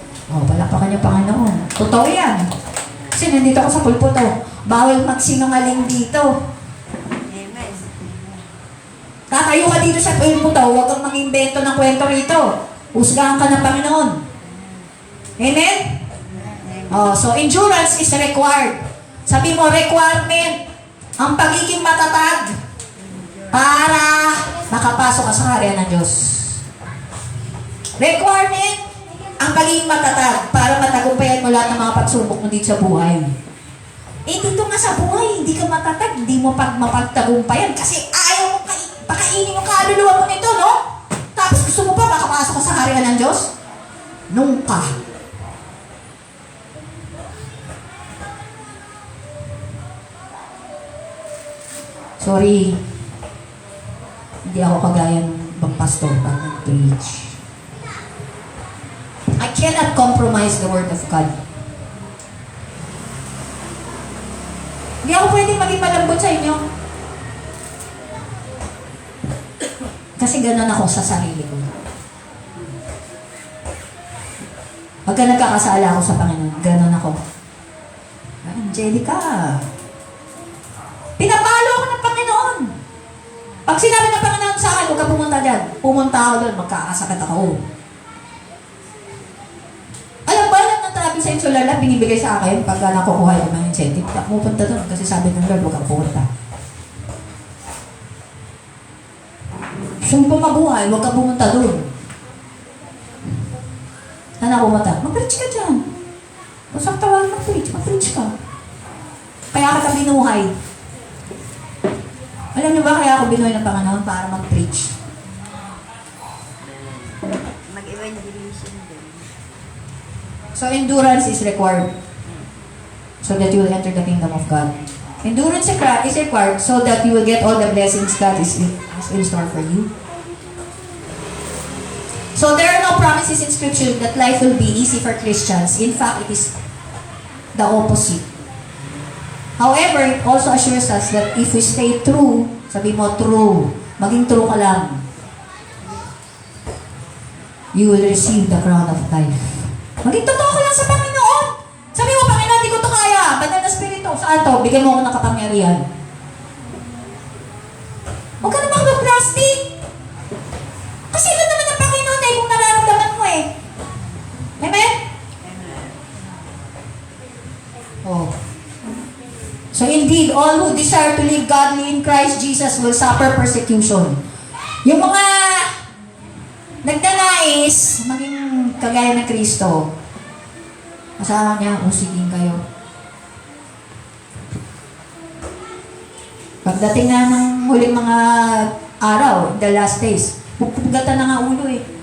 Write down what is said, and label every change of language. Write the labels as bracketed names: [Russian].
[Filipino] O, palakpakan niyo Panginoon. Totoo yan. Kasi nandito ako sa pulputo. Bawal magsinungaling dito. Amen. Tatayo ka dito sa pulputo, huwag kang mag-invento ng kwento rito. Husgahan ka ng Panginoon. Amen? [English] Oh, so endurance is required. [Filipino] Sabi mo, requirement. Ang pagiging matatag para makapasok ka sa kaharian ng Diyos. Requirement. ang pagiging matatag para matagumpayan mo lahat ng mga pagsubok mo dito sa buhay. Eh, dito nga sa buhay, hindi ka matatag, hindi mo mapagtagumpayan kasi ayaw mo pakainin yung kaluluwa mo nito, no? Tapos gusto mo pa makapasok ka sa harian ng Diyos? Nunca. Sorry. Hindi ako kagaya ng ibang pastor pag nag-preach. [English] I cannot compromise the Word of God. [Filipino] Hindi ako pwede maging malambot sa inyo. Kasi gano'n ako sa sarili ko. Pagka nagkakasala ako sa Panginoon, gano'n ako. Angelica, pinapalo ako ng Panginoon. Pag sinabi ng Panginoon sa akin, huwag ka pumunta dyan. Pumunta ako doon, magkakasakit ako. Alam ba lang ng travel sa Insular binibigay sa akin pagka nakukuha yung mga incentive. Pupunta doon kasi sabi ng Lord, huwag kang pumunta. Gusto mo pa mabuhay, huwag kang pumunta doon. Na pumunta, mag-preach ka dyan. Kung saan tawag mag-preach ka. Kaya kita binuhay. Alam niyo ba kaya ako binuhay ng Panginoon para mag-preach? Mag-evangelism din. [English] So endurance is required so that you will enter the kingdom of God. Endurance is required so that you will get all the blessings God has in store for you. So there are no promises in Scripture that life will be easy for Christians. In fact, it is the opposite. However, it also assures us that if we stay true, [Filipino] sabi mo true, maging true ka lang, [English] you will receive the crown of life. [Filipino] Maging totoo ka lang sa Panginoon. Sabi mo, Panginoon, di ko to kaya. Banal na Espiritu, saan to? Bigyan mo ako ng kapangyarihan. Huwag ka na mag-plastic. Kasi ilan naman ang Panginoon eh kung nararamdaman mo eh. Amen? Oh. [English] So indeed, all who desire to live godly in Christ Jesus will suffer persecution. [Filipino] Yung mga nagdanais maging kagaya ng Kristo, kasama niya, usigin kayo. Pagdating na ng huling mga araw, [English] the last days, [Filipino] pupugatan na nga ulo eh.